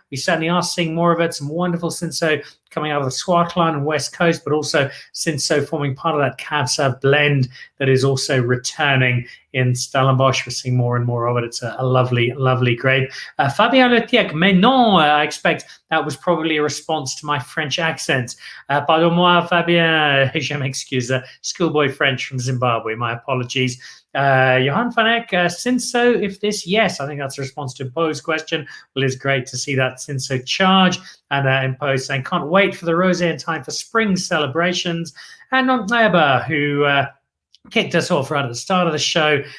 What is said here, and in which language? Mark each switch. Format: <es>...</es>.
<en>We certainly are seeing more of it. Some wonderful Cinsault coming out of the Swartland and West Coast, but also Cinsault forming part of that Cab Sav blend that is also returning in Stellenbosch. We're seeing more and more of it. It's a lovely, lovely grape. Fabien Letiec,</en> <fr>mais non,</fr> <en>I expect that was probably a response to my French accent.</en> <fr>Pardon-moi, Fabien, je m'excuse.</fr> <en>Schoolboy French from Zimbabwe, my apologies. Johan van Eck, Cinsault, if this, yes, I think that's a response to Poe's question. Well, it's great to see that Cinsault charge. And Impose saying, can't wait for the rosé in time for spring celebrations. And Nontleba, who kicked us off right at the start of the show.</en>